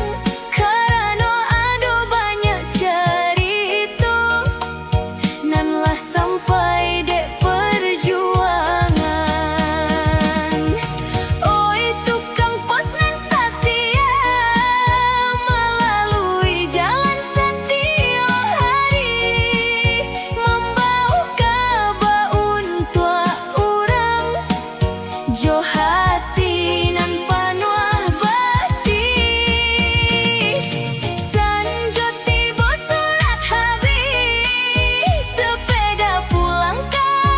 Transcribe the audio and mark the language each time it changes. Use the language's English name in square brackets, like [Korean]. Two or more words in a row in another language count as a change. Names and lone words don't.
[Indonesian] Karena ada banyak cerita [Minangkabau] nan lah sampai dek [Indonesian] perjuangan. Oi tukang pos nan setia, melalui jalan setiap hari, membawa kabar untuk orang, [Minangkabau] jo hati nan panuh bakti. Sanjo tiba surat habis, sepeda pulang ke